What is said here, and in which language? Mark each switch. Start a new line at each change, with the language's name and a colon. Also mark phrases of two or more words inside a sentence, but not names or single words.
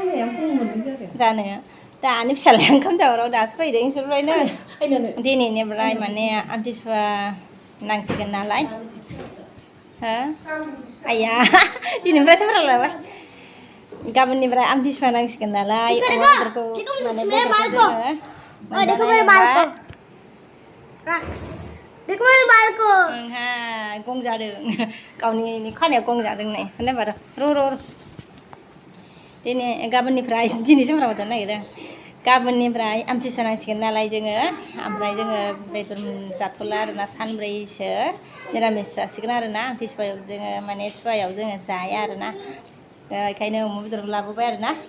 Bodo: दानि फिसालाया ओंखाम जाग्रायाव दासो फैदों इसोरलायनो दिनैनिफ्राय माने आमथिसुवा नांसिगोन नालाय हो आया दिनैनिफ्रायसो फोरा लाबाय गाबोननिफ्राय आमथिसुवा नांसिगोन नालाय अमा बेदरखौ माने बेदरखौ जोङो
Hindi: देखो मेरे बाल को
Bodo: नोंहा गं जादों गावनि खानायाव गं जादों नै होनबाय र' दिनै गाबोननिफ्राय दिनैसो मावनो नागिरदों गाबोननिफ्राय आमथिसुवा नांसिगोन नालाय जोङो ओमफ्राय जोङो बेदर जाथ'ला आरोना सानब्रैसो निरामिस जासिगोन आरोना आमथिसुवायाव जोङो माने सुवायाव जोङो जाया आरोना बेखायनो अमा बेदरखौ लाबोबाय आरोना